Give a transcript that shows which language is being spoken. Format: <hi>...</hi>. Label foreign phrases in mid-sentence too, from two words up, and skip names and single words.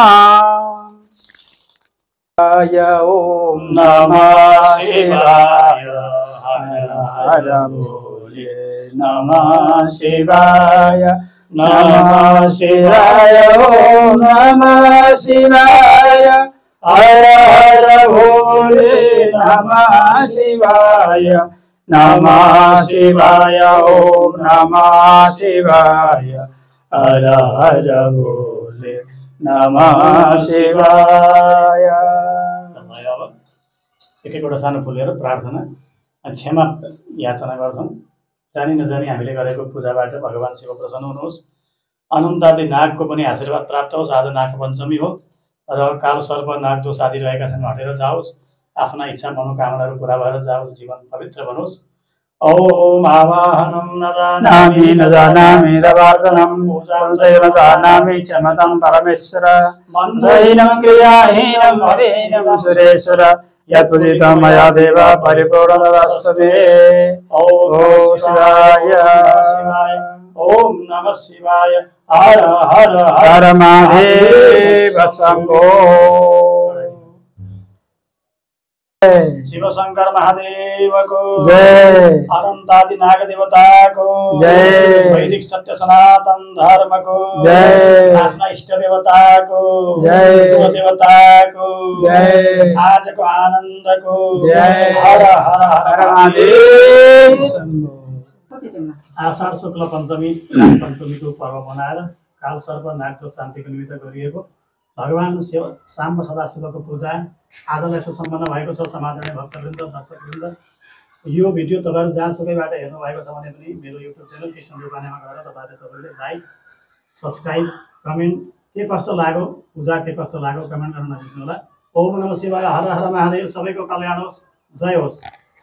<sa>ओम नमः शिवाय हर हर भोले नमः शिवाय नमः शिवाय ओम नमः शिवाय हर हर भोले नमः शिवाय ओम नमः शिवाय हर हर भोले नमः शिवाय</sa> <ne>एक एकवटा सानो फुलेर प्रार्थना क्षमा याचना गर्छौँ जानी नजानी हामीले गरेको पूजाबाट भगवान शिव प्रसन्न हुनुहोस् अनन्तादि नागको पनि आशीर्वाद प्राप्त होस् आज नाग पञ्चमी हो र काल सर्प नाग दोष आदि रहेका छन् हटेर जाओस् आफ्ना इच्छा मनोकामनाहरू पूरा भएर जाओस् जीवन पवित्र बनोस्</ne> <sa>ओम आवाहनं न जानामि दवार्चनं पूजां चैव न जानामि क्षमतां परमेश्वर मन्त्रहीनं क्रियाहीनं भवेनं सुरेश्वर यत्पूजितं मया देव परिपूर्णतस्तमे ओम शिवाय ओम नमः शिवाय हर हर हर महादेव शंभो</sa> <ne>शिव शंकर महादेव को जय अनंतादि नाग देवता को जय वैदिक सत्य सनातन धर्म को जय आफ्ना इष्ट देवता को जय देवता को जय आज को आनंद को जय</ne> <sa>हर हर हर महादेव शंभो</sa> <ne>आषाढ शुक्ल पञ्चमी पञ्चमीको पर्व मनाएर काल सर्प नागको शान्तिको निमित्त गरिएको भगवान शिव साम्ब सदाशिवको पूजा आजलाई सुसम्पन्न भएको छ। समाजले भक्तवृन्द दर्शकवृन्द यो भिडियो तपाईँहरू जहाँसुकैबाट हेर्नु भएको छ भने पनि मेरो</ne> <en>YouTube channel</en> <ne>कृष्ण रूपानेमा गएर तपाईँहरूले सबैले</ne> <en>like subscribe comment</en> <ne>के कस्तो लाग्यो पूजा के कस्तो लाग्यो कमेन्ट गर्न नबिर्सनु होला।</ne> <sa>ओम नमः शिवाय हर हर महादेव</sa> <ne>सबैको कल्याण होस् जय होस्।</ne>